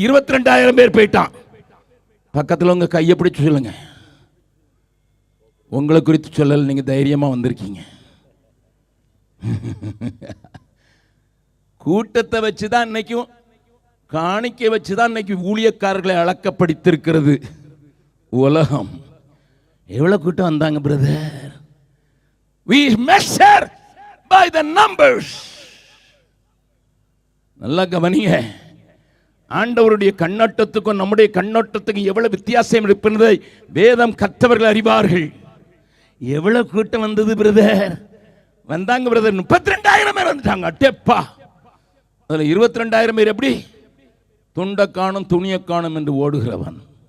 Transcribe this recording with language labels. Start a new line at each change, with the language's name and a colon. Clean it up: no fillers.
Tamil: 22,000 பேர் போயிட்டான். பக்கத்தில் உங்க கையை பிடிச்சு சொல்லுங்க, உங்களை குறித்து சொல்லல, நீங்க தைரியமா வந்திருக்கீங்க. கூட்டத்தை வச்சுதான் இன்னைக்கும், காணிக்கை வச்சுதான் இன்னைக்கு ஊழியக்காரர்களை அளக்கப்படுத்திருக்கிறது உலகம். எவ்வளவு கூட்டம் வந்தாங்க brother?
English: We measure by the numbers.
Tamil: நல்லா கவனிங்க, ஆண்டவருடைய கண்ணோட்டத்துக்கும் நம்முடைய கண்ணோட்டத்துக்கும் எவ்வளவு வித்தியாசம் இருப்பதை வேதம் கற்றவர்கள் அறிவார்கள். எவ்வளவு கூட்டம் வந்தது பிரதர்? வந்தாங்க பிரதர், 32,000 பேர் வந்துட்டாங்க. அட்டேப்பா, அதுல 22,000 பேர் எப்படி? துண்ட காணும் துணிய காணும் என்று ஓடுகிறவன்.